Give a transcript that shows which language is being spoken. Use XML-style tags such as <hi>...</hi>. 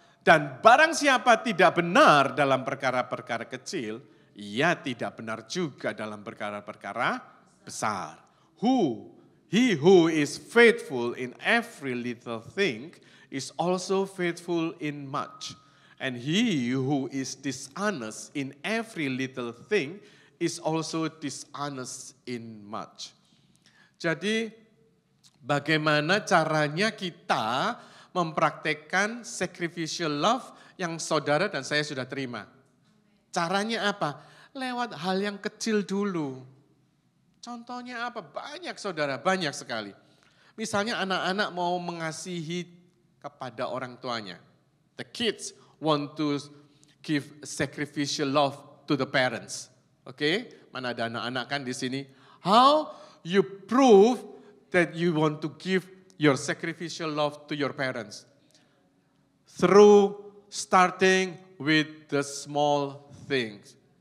<id>Dan barang siapa tidak benar dalam perkara-perkara kecil, ia tidak benar juga dalam perkara-perkara besar.</id> <en>He who is faithful in every little thing is also faithful in much. And he who is dishonest in every little thing is also dishonest in much.</en> <id>Jadi bagaimana caranya kita mempraktekkan</id> <en>sacrificial love</en> <id>yang saudara dan saya sudah terima. Caranya apa? Lewat hal yang kecil dulu. Contohnya apa? Banyak saudara, banyak sekali. Misalnya anak-anak mau mengasihi kepada orang tuanya.</id> <en>The kids want to give sacrificial love to the parents.</en> <id>Oke, mana ada anak-anak kan di sini?</id> <en>How you prove that you want to give your sacrificial love to your parents? Through starting with the small things.</en>